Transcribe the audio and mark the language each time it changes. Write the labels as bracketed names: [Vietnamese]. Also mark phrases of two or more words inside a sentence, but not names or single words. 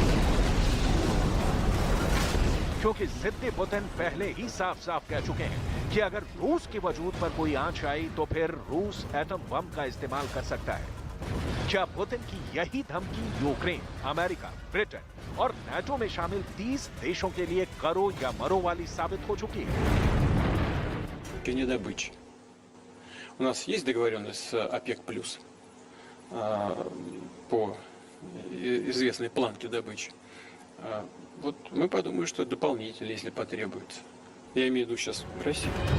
[Hindi] क्योंकि जिद्दी पुतिन पहले ही साफ साफ कह चुके हैं कि अगर रूस के वजूद पर कोई आंच आई तो फिर रूस एटम बम का इस्तेमाल कर सकता है। क्या पुतिन की यही धमकी यूक्रेन, अमेरिका, ब्रिटेन और नाटो में शामिल 30 देशों के लिए करो या मरो वाली साबित हो चुकी है? [Russian] Недобыча. У нас есть договоренность с ОПЕК+, по известной планке добычи. Вот мы подумаем, что дополнительно, если потребуется. Я имею в виду сейчас Россию.